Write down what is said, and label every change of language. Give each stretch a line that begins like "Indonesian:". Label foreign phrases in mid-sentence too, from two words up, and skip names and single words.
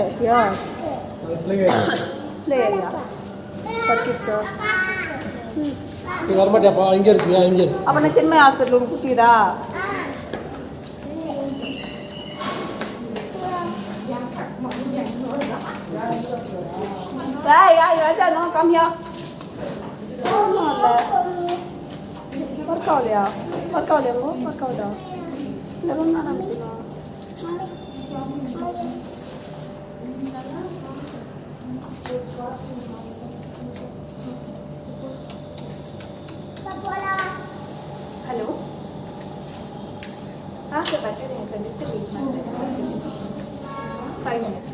English: Yeah. Play area. For kids.
Tamil: வரமாட்டியாப்பா? இங்கே இருக்கியா? இங்கே அப்போ நான் சின்ன ஹாஸ்பிட்டலுக்கு பிடிச்சிதா?
English: ராஜா no come here.
Tamil: ஒர்க் ஆகலையா? ஒர்க் ஆகலையாங்கோ? ஒர்க் ஆகுதா? இல்லை ரொம்ப நேரம் ஆகுதுண்ணா.
Kannada: ಹಲೋ ಹಾಂ ಸರ್ ಬರ್ತೀನಿ ಸರ್ ಬಿಟ್ಟು ವೇಟ್ ಮಾಡ್ತೀನಿ 5 minutes.